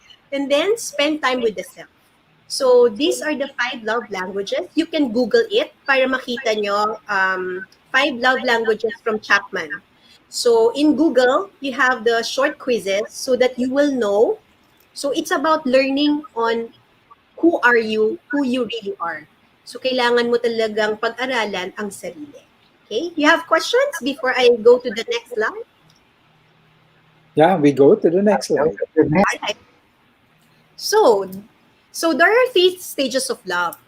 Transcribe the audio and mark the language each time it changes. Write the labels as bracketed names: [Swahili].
[English] and then spend time with the self. So these are the 5 love languages. You can Google it [Filipino] para makita nyo [English] 5 love languages from Chapman. So in Google, you have the short quizzes so that you will know. So it's about learning on who are you, who you really are. [Filipino] So kailangan mo talagang pag-aralan ang sarili. [English] Okay? You have questions before I go to the next slide? Yeah, we go to the next slide. Alright. So there are 3 stages of love.